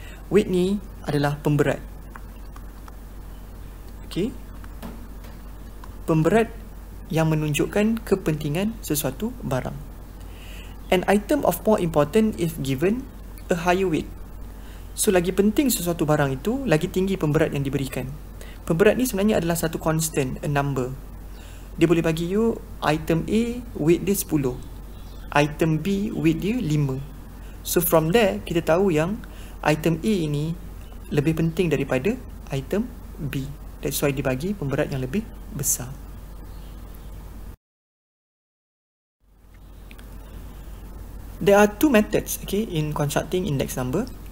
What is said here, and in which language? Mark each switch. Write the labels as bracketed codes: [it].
[ms] Weight ni adalah pemberat. Okay. Pemberat yang menunjukkan kepentingan sesuatu barang. [en] An item of more important if given a higher weight. [ms] So lagi penting sesuatu barang itu, lagi tinggi pemberat yang diberikan. Pemberat ni sebenarnya adalah satu constant, [en] a number. [ms] Dia boleh bagi you item A weight dia 10, item B weight dia 5. [en] So from there [ms] kita tahu yang item A ini lebih penting daripada item B. [en] That's why [ms] dibagi pemberat yang lebih besar. [en] There are two methods, okay, in constructing index number.